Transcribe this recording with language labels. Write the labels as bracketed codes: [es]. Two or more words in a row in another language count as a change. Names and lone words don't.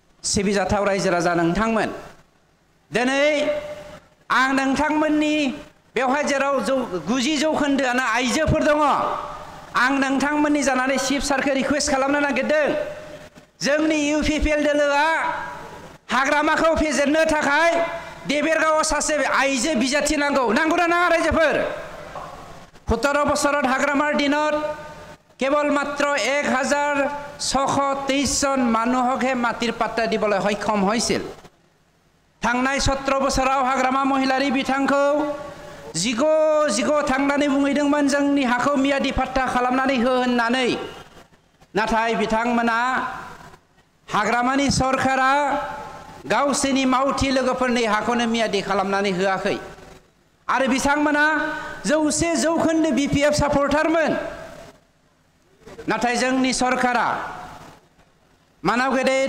[brx] सिबिजाथाव रायजो राजा नोंथांमोन दिनै आं नोंथांमोननि बेवहाय जेराव 90 जौखोन्दोआनो आइजोफोर दङ आं नोंथांमोननि जानानै चिफ सारखौ रिक्वेस्ट खालामनो नागिरदों जोंनि इउपिपिएल दोलोआ हाग्रामाखौ फेजेननो थाखाय देबेरगावआव सासे आइजो बिजाथि नांगौ नांगौना नाङा रायजोफोर 17 बोसोराव हाग्रामार [as] দিনত কেৱল মাত্ৰ 1623 জন মানুহকহে মাটিৰ পাত্তা দিবলৈ সক্ষম হৈছিল [brx] थांनाय 17 बोसोराव हाग्रामा महिलारि बिथांखौ जिगो थांनानै बुंहैदोंमोन जोंनि हाखौ मियादि पाट्टा खालामनानै हो होननानै नाथाय बिथांमोना हाग्रामानि सरकारा गावसोरनि मावथि लोगोफोरनि हाखौनो मियादि खालामनानै होआखै आरो बिथांमोना 100 जौखोन्दो बिपिएफ सापर्टारमोन नाथाय जोंनि सरकारा मानाव गेदेर